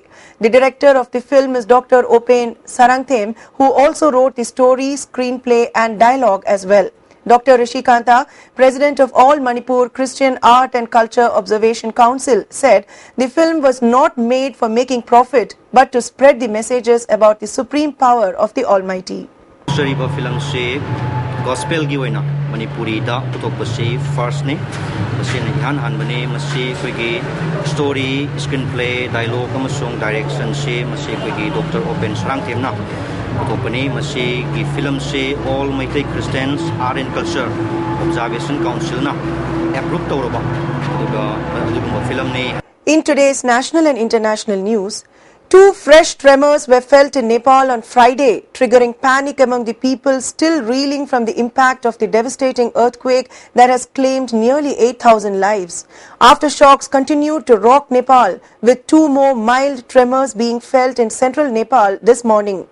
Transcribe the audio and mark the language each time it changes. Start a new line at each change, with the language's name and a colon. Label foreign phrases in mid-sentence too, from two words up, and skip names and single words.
English: The director of the film is Dr. Open Sarangthem, who also wrote the story, screenplay and dialogue as well. Dr. Rishikanta, President of All Manipur Christian Art and Culture Observation Council, said the film was not made for making profit but to spread the messages about the supreme power of the Almighty.
Manipuri: Gospel gi oina Manipuri da putok se first ne masi na ihan han bane masi koi gi
English: story screenplay dialogue
Manipuri: amasong direction se masi koi gi Dr. Open Sarangthem na putok bane masi gi film se All Mighty Christians Art and Culture Observation Council na approve tawroba aduga film ne.
English: In today's national and international news, 2 fresh tremors were felt in Nepal on Friday, triggering panic among the people still reeling from the impact of the devastating earthquake that has claimed nearly 8,000 lives. Aftershocks continued to rock Nepal, with 2 more mild tremors being felt in central Nepal this morning.